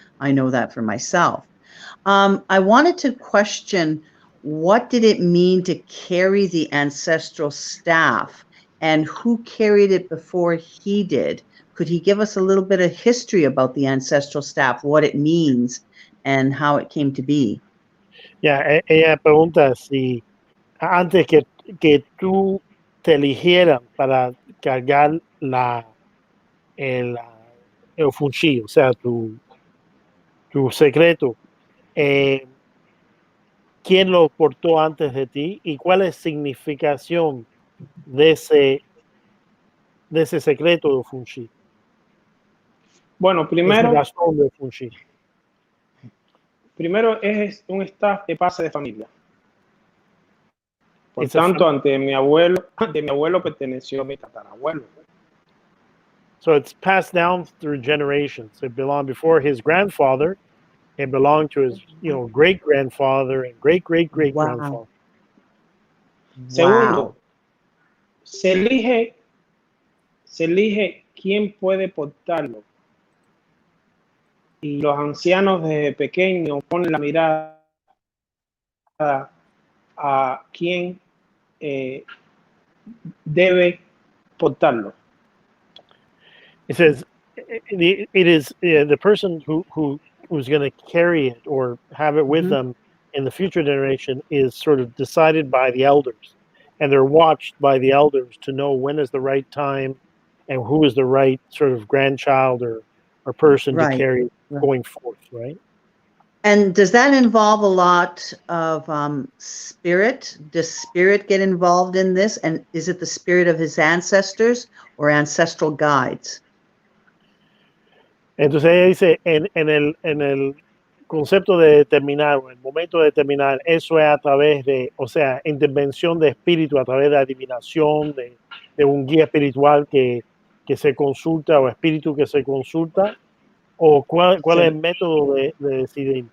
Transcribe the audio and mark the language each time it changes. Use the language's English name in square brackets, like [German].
[English] I know that for myself. I wanted to question, what did it mean to carry the ancestral staff, and who carried it before he did? Could he give us a little bit of history about the ancestral staff, what it means, and how it came to be? [Spanish] Yeah, ella pregunta si antes que tú te eligieran para cargar el Ofunshi, o sea, tu secreto, ¿quién lo portó antes de ti y cuál es la significación de ese secreto de Ofunshi? Bueno, Esa razón de Ofunshi. primero es un staff de base de familia. Por tanto, ante mi abuelo perteneció a mi tatarabuelo. [English] So it's passed down through generations. It belonged before his grandfather. It belonged to his, great grandfather and great great great grandfather. Wow. [Spanish] Segundo, se elige quién puede portarlo. Y los ancianos desde pequeños ponen la mirada a quién debe portarlo. [English] It says it is the person who's going to carry it or have it with them in the future generation is sort of decided by the elders, and they're watched by the elders to know when is the right time and who is the right sort of grandchild or person to carry going forth, right? And does that involve a lot of spirit? Does spirit get involved in this? And is it the spirit of his ancestors or ancestral guides? [Spanish] Entonces ella dice, en el concepto de determinar, o el momento de determinar, eso es a través de, o sea, intervención de espíritu, a través de adivinación, de un guía espiritual que se consulta o espíritu que se consulta, o cuál es el método de decidir.